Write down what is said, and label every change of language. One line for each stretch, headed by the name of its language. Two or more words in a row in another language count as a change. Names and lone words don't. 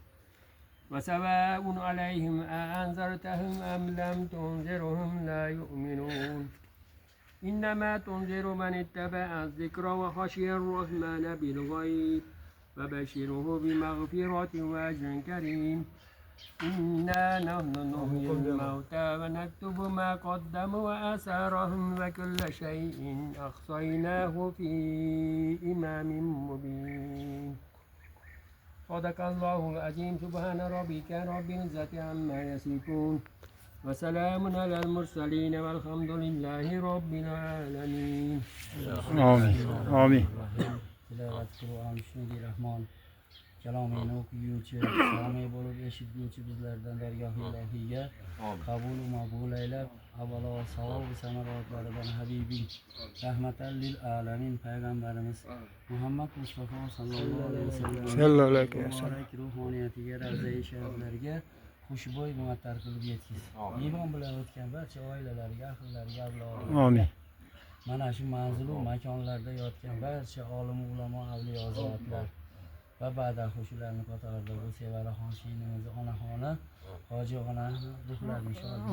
Arabic: وسواء عليهم أأنذرتهم أم لم تنذرهم لا يؤمنون إنما تنذر من اتبع الذكر وخشي الرحمن بالغيب فبشره بمغفرة وأجر كريم إنا نحن نحيي الموتى ونكتب ما قدموا وآثارهم وكل شيء أحصيناه في إمام مبين صدق الله العظيم سبحان ربك رب العزة عما يصفون وسلام على المرسلين والحمد لله رب العالمين
Uzbek: Amin. Amin. Tilovat Qur'on shunday Rahmon kalomini o'qiyuvchi, samiy bo'lib eshituvchi bizlardan dargoh ilohiyga qabul va maqbul aylab, avvalo savob va samarotlaridan Habibing
Arabic: رحمة للعالمين
Uzbek: payg'ambarimiz Muhammad Mustafa
Arabic: صلى الله عليه وسلم
Uzbek: ruhoniyatiga, ravzai shariflarga xushbo'y muattar qilib yetkiz. Iymon bilan o'tgan barcha oilalariga, ahllariga, avlodlariga. Amin. Mana shu manzilu makonlarda yotgan barcha olim, ulamo, avliyo zotlar va ba'dahu shularning qatorida bu Sevaraxon shinimiz onaxoni hoji ona ruhlari inshaalloh.